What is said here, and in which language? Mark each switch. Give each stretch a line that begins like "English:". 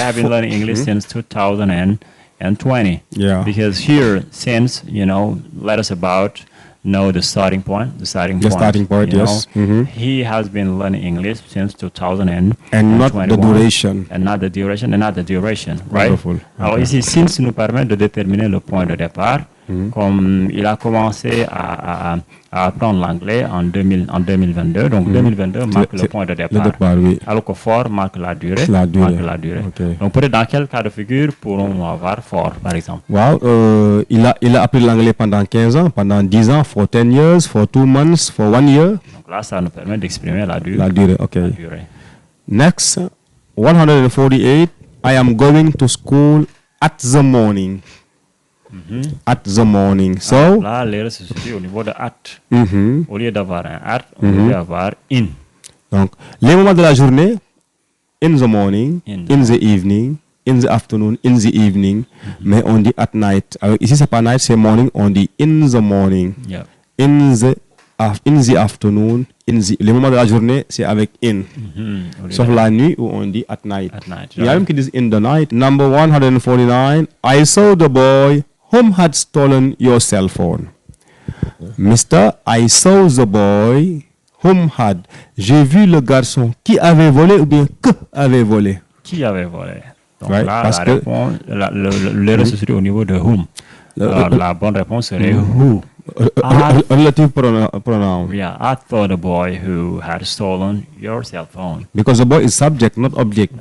English: I have been learning English since 2020. Yeah. Because here, since, let us know the starting point. The starting point, yes. He has been learning English since 2020. And not the duration. And not the duration, right? Wonderful.
French: Alors
English: Okay.
French: ici, since nous permet de déterminer le point de départ. Comme il a commencé à apprendre l'anglais en 2022, donc 2022 marque le point de départ. Le départ, oui. Alors que for marque la durée.
English: Okay.
French: Donc peut-être dans quel cas de figure pourrons avoir for, par exemple? Wow, il a appris l'anglais pendant 15 ans, pendant 10 ans,
English: for 10 years, for 2 months, for 1 year.
French: Donc là, ça nous permet d'exprimer la durée. La durée, okay. La durée.
English: Next, 148, I am going to school at the morning. At the morning. So,
French: là, l'erreur se situe au niveau de at. Au lieu d'avoir un at, on peut avoir in. Donc, les moments de la journée,
English: in the morning, in the evening,
French: in the afternoon, in the evening, mais on dit
English: at night.
French: Alors, ici, c'est pas night, c'est morning, on dit
English: in the morning, Yeah. in the afternoon,
French: les moments de la journée, c'est avec in. Sauf la nuit où on dit at night.
English: At night,
French: Il y a même qui disent
English: in the night. Number 149, I saw the boy whom had stolen your cell phone. Mister, I saw the boy whom had.
French: J'ai vu le garçon qui avait volé ou bien que avait volé. Qui avait volé? Donc
English: Right,
French: là, parce la que- réponse, l'erreur se situe au niveau de whom. Alors, la bonne réponse serait who.
English: Relative pronoun. Yeah, I thought the boy who had stolen your cell phone. Because the boy is subject, not object.